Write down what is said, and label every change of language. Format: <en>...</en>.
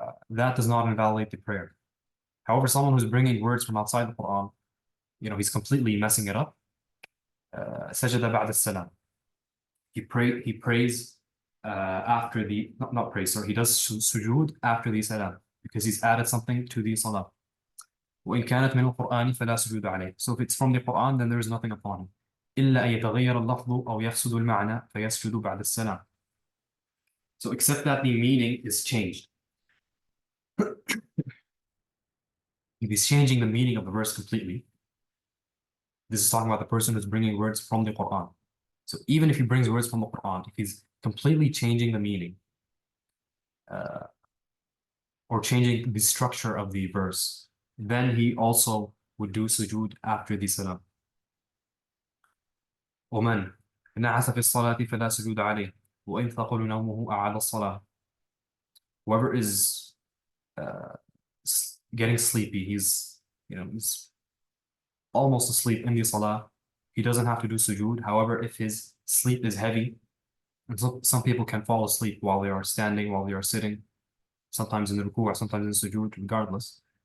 <en>That does not invalidate the prayer. However, someone who's bringing words from outside the Quran, you know, he's completely messing it up.</en> <ar>Sajada ba'da salam.</ar> <en>He prays after the, not praise, sorry, he does sujood after the salam because he's added something to the salah.</en> <ar>وإن كانت من القرآن فلا سجود عليه.</ar> <en>So if it's from the Quran, then there is nothing upon him.</en> <ar>إلا أن يتغير اللفظ أو يفسد المعنى فيسجد بعد السلام.</ar> <en>So except that the meaning is changed. If he's changing the meaning of the verse completely, this is talking about the person who's bringing words from the Quran. So even if he brings words from the Quran, if he's completely changing the meaning or changing the structure of the verse, then he also would do sujood after the salam.</en> <ar>ومن نعس في الصلاة فلا سجود عليه وإن ثقل نومه أعاد الصلاة.</ar> <en>Whoever is uh, getting sleepy, he's almost asleep in the salah, he doesn't have to do sujood. However, if his sleep is heavy, and some people can fall asleep while they are standing, while they are sitting, sometimes in the ruku' or sometimes in sujood, regardless.</en>